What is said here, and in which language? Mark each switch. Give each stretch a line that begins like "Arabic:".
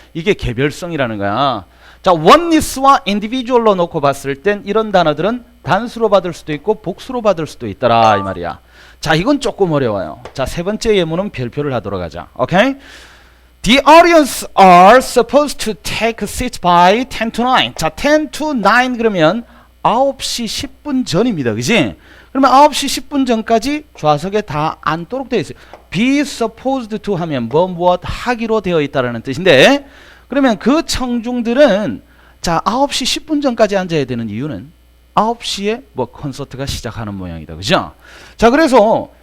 Korean: 이게 개별성이라는 거야. 자, oneness와 individual로 놓고 봤을 땐 이런 단어들은 단수로 받을 수도 있고 복수로 받을 수도 있더라 이 말이야. 자, 이건 조금 어려워요. 자, 세 번째 예문은 별표를 하도록 하자. 오케이?
English: The audience are supposed to take seats by 10 to 9.
Korean: 자,
English: 10 to 9
Korean: 그러면 9시 10분 전입니다. 그지? 그러면 9시 10분 전까지 좌석에 다 앉도록 되어 있어요.
English: be supposed to
Korean: 하면 무엇 하기로 되어 있다라는 뜻인데 그러면 그 청중들은 자 9시 10분 전까지 앉아야 되는 이유는 9시에 뭐 콘서트가 시작하는 모양이다. 그죠? 자, 그래서